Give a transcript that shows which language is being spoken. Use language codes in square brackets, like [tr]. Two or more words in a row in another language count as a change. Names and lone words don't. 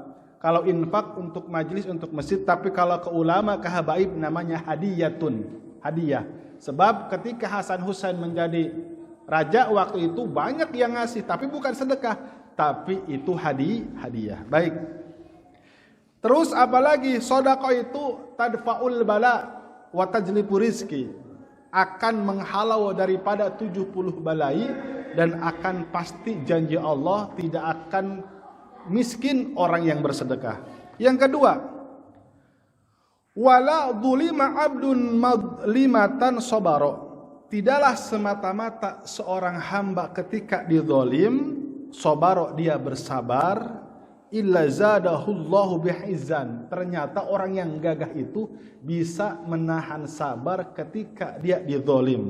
[id] Kalau infak untuk majelis, untuk masjid. Tapi kalau ke ulama, ke habaib namanya hadiyatun, hadiah. Sebab ketika Hasan Husain menjadi raja waktu itu banyak yang ngasih, tapi bukan sedekah, tapi itu hadiah. Baik. Terus apalagi sedekah itu [ar] تدفع البلاء وتجلب الرزق, [id] akan menghalau daripada 70 balai, dan akan pasti janji Allah tidak akan miskin orang yang bersedekah. Yang kedua, [ar] ولا ظلم عبد مظلمة صبر. [id] Tidaklah semata-mata seorang hamba ketika dizalim sabara, dia bersabar, [ar] إلا زاده الله بها عزا. [id] Ternyata orang yang gagah itu bisa menahan sabar ketika dia dizalim.